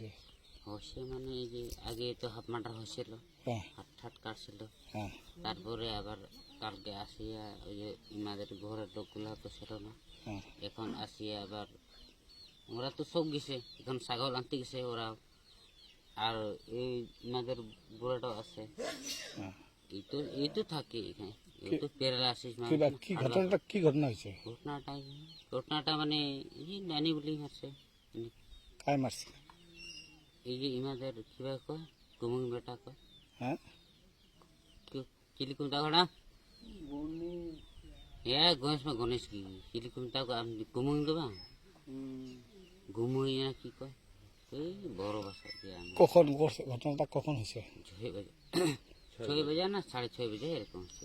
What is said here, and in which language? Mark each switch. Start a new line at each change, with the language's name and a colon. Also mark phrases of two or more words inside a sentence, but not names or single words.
Bangla: হচ্ছে মানে এই যে আগে তো হাফ মার্ডার হয়েছিল, হাত কাটছিল, তারপরে আবার কালকে আসিয়া ওই যে আমাদের ঘরের লোকগুলা তো ছিল না, এখন আসিয়া আবার ওরা তো সব গেছে, এখন ছাগল আনতে গেছে ওরা, আর এই আমাদের বুড়াটাও আছে, এই তো থাকে এখানে, এই তো প্যারালাইসিস। কি ঘটনা হয়েছে? ঘটনাটা মানে এই নানি বলি মারছে। কায় মারছে? এই যে ইমাদের কিবা কয় কুমুং বেটা কয়, হ্যাঁ কিলিকুম তাগড়া গণেশ কি কিলিকুম তাগ কুমুং দেবা ঘুমুই না কি কয়, এই বড় ভাষা দিয়ে। কখন ঘটনাটা কখন হয়েছে? 6 বাজে 6 বাজে না 6:30 বাজে এরকম হচ্ছে।